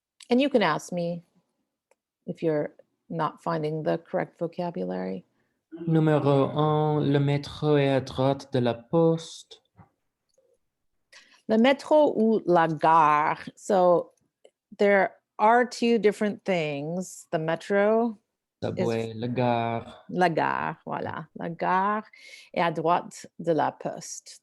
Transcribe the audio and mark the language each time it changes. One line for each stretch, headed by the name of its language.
English: And you can ask me if you're not finding the correct vocabulary.
French: Numéro 1, le métro est à droite de la poste. Le métro ou la gare.
English: So there are 2 different things. The metro,
French: Subway, la gare. la gare, voilà. La gare est à droite de la poste.